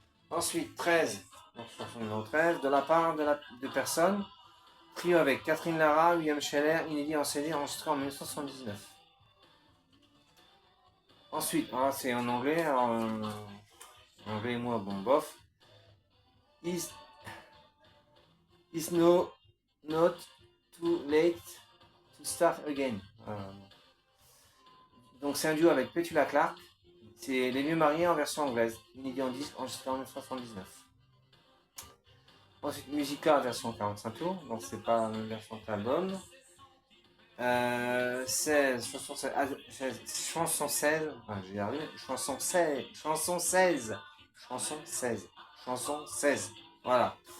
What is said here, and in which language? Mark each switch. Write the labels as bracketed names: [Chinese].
[French] Ensuite, 13, donc chanson numéro 13, de la part de personnes. Trio avec Catherine Lara, William Scheller, inédit en CD enregistré en 1979. Ensuite, c'est en anglais, alors anglais et moi, bon, bof. [English] Is no not too late to start again. [French] Donc c'est un duo avec Petula Clark. C'est Les Vieux Mariés en version anglaise, inédit en disque enregistré en 1979. Ensuite, Musica version 45 tours, donc c'est pas la même version que l'album. 16, chanson 16, chanson 16, je vais y arriver, chanson 16, chanson 16, chanson 16, chanson 16, voilà.